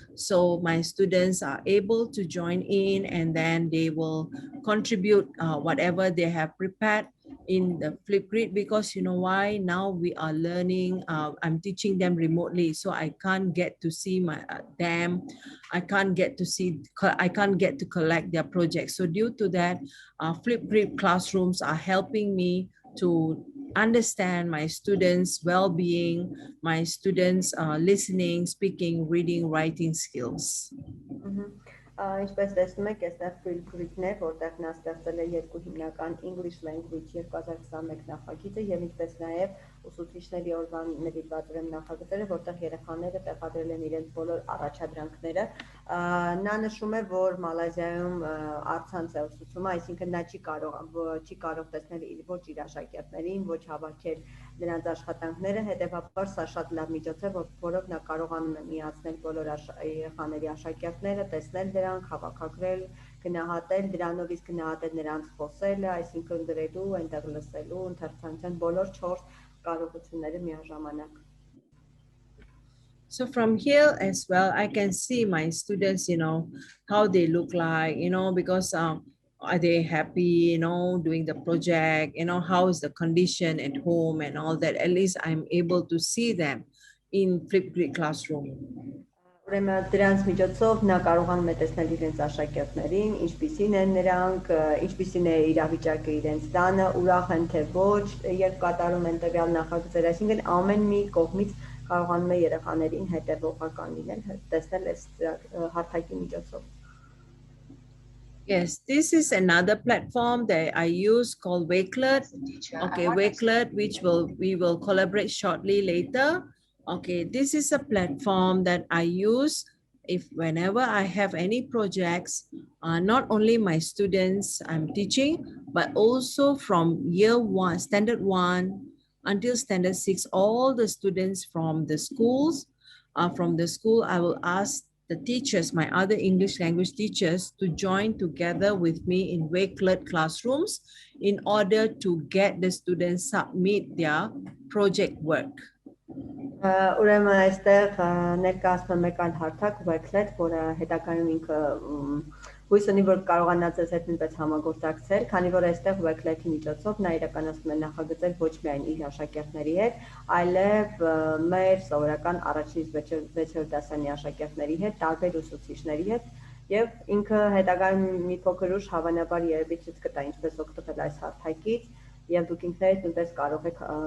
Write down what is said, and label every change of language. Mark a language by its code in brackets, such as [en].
[en] So my students are able to join in and then they will contribute whatever they have prepared in the Flipgrid, because you know why, now we are learning, I'm teaching them remotely, so I can't get to see them, I can't get to collect their projects. So due to that, Flipgrid classrooms are helping me to understand my students' well-being, my students' listening, speaking, reading, writing skills. [hy] Ինչպես տեսնում եք, այստեղ Flipgrid-ն է, որտեղ նա ստեղծել է երկու հիմնական English Language 2021 նախագիծը եւ ինչպես նաեւ ուսուցիչների օրվան նվիրված նախագծերը, որտեղ երեխաները տեղադրել են իրենց բոլոր առաջադրանքները։ Նա նշում է, որ Մալազիայում առցանց է ուսուցումը, այսինքն նա չի կարող տեսնել ոչ իր աշակերտներին, ոչ հավաքել նրանց աշխատանքները, հետեւաբար սա շատ լավ միջոց է, որով նա կարողանում է միացնել բոլոր երեխաների աշակերտները, տեսնել դրանք, հավաքագրել, գնահատել, դրանով իսկ գնահատել նրանց խոսելը, այսինքն գրելու, այնտեղ լսելու, ընթերցանության բոլոր 4 կարողությունները միաժամանակ։ [en] So from here as well, I can see my students, you know, how they look like, you know, because are they happy, you know, doing the project, you know, how is the condition at home and all that. At least I'm able to see them in Flipgrid classroom. [hy] Ուրեմն դրանց միջոցով նա կարողանում է տեսնել իրենց աշակերտներին, ինչպիսին են նրանք, ինչպիսին է իրավիճակը իրենց տանը, ուրախ են թե ոչ, երբ կատարում են տվյալ նախագծերը, այսինքն ամեն մի կողմից կարողանում է երեխաներին հետևողական լինել, տեսնել այս հարթակի միջոցով։ [en] Yes, this is another platform that I use called Wakelet. Okay, Wakelet, which we will collaborate shortly later. Okay, this is a platform that I use whenever I have any projects, not only my students I'm teaching, but also from year 1, standard 1 until standard 6, all the students from the schools. From the school, I will ask the teachers, my other English language teachers, to join together with me in Wakelet classrooms in order to get the students submit their project work. [hy] Ուրեմն այստեղ ներկայացնում եք այն հարթակ Wakelet, որը հետագայում ինքը հույս ունի, որ կարողանա ձեզ հետ նույնպես համագործակցել, քանի որ այստեղ Wakelet-ի միջոցով նա իրականացնում է նախագծեր ոչ միայն իր աշակերտների հետ, այլև մեր սովորական առաջինից 6-րդ դասարանի աշակերտների հետ, տարբեր ուսուցիչների հետ, եւ ինքը հետագայում մի փոքր ուշ հավանաբար երևի ցույց կտա ինչպես օգտվել այս հարթակից, եւ դուք ինքներդ նույնպես կարող եք